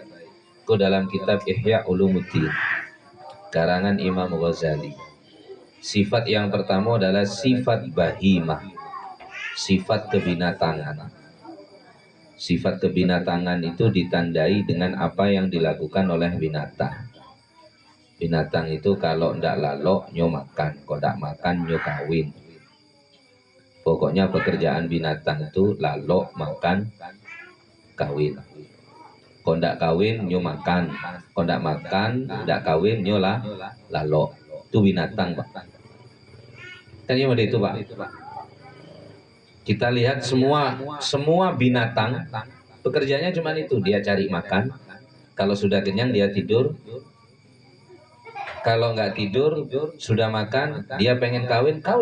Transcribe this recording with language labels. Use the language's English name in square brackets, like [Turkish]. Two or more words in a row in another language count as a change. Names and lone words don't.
[Indonesian] Itu dalam kitab Ihya Ulumuddin karangan Imam Ghazali. Sifat yang pertama adalah sifat bahimah, sifat kebinatangan. Sifat kebinatangan itu ditandai dengan apa yang dilakukan oleh binatang. [Minangkabau] Binatang itu kalau ndak lalok nyo makan, kalau ndak makan nyo kawin. Pokoknya pekerjaan binatang itu lalok, makan, kawin. Kalau ndak kawin nyo makan, kalau ndak makan ndak kawin nyo lalok. [Indonesian] Itu binatang, Pak. Kan ya itu, Pak. Kita lihat semua binatang pekerjaannya cuma itu, dia cari makan. Kalau sudah kenyang dia tidur. Kalau nggak tidur, sudah makan, dia pengen kawin.